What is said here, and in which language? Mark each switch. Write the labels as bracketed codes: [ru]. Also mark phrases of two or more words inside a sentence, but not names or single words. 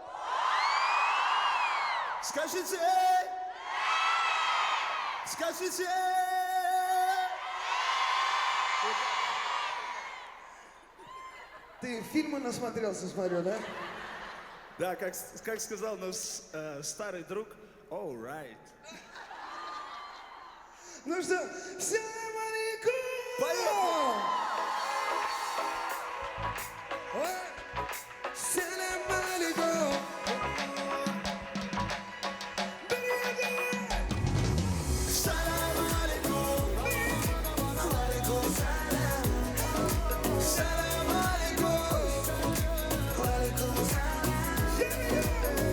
[ru] Скажите «Эй!» Скажите «Эй!» Ты фильмы насмотрелся, смотрю, да? Да, как сказал наш старый друг, [en] all right. [ru] Ну что, [ar] سلام عليكم! [ru] Поехали! Ой, [ar] سلام عليكم! سلام عليكم. عليكم سلام سلام عليكم. عليكم سلام.